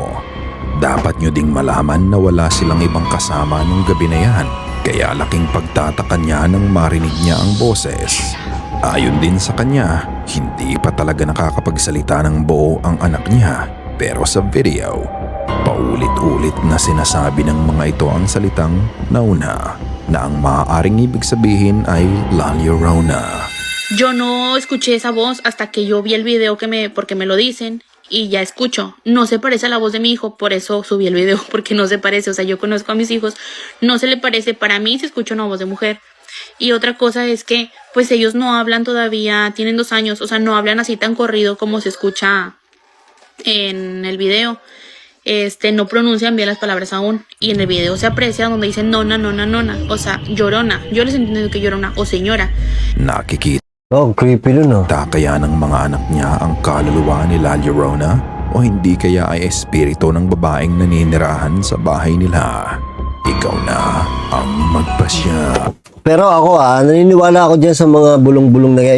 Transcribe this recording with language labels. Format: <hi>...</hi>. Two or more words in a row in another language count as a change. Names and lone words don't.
<tl>Dapat nyo ding malaman na wala silang ibang kasama nung gabi na yan, kaya laking pagtataka niya nang marinig niya ang boses. Ayon din sa kanya, hindi pa talaga nakakapagsalita ng buo ang anak niya, pero sa video, paulit-ulit na sinasabi ng mga ito ang salitang nauna, na ang maaaring ibig sabihin ay La Llorona.</tl> <es>Yo no escuché esa voz hasta que yo vi el video porque me lo dicen y ya escucho. No se parece a la voz de mi hijo, por eso subí el video, porque no se parece. O sea, yo conozco a mis hijos, no se le parece. Para mí se escucha una voz de mujer. Y otra cosa es que, pues ellos no hablan todavía, tienen 2 años, o sea, no hablan así tan corrido como se escucha en el video. No pronuncian bien las palabras aún. Y en el video se aprecia donde dicen nona, nona, nona. O sea, llorona. Yo les entiendo que llorona o señora.</es> <tl>Nakikita Oh, creepy nun, no? kaya ng mga anak niya ang kaluluwa ni La Llorona? O hindi kaya ay espiritu ng babaeng naninirahan sa bahay nila? Ikaw na ang magpasya. Pero ako naniniwala ako dyan sa mga bulong-bulong na yan.</tl>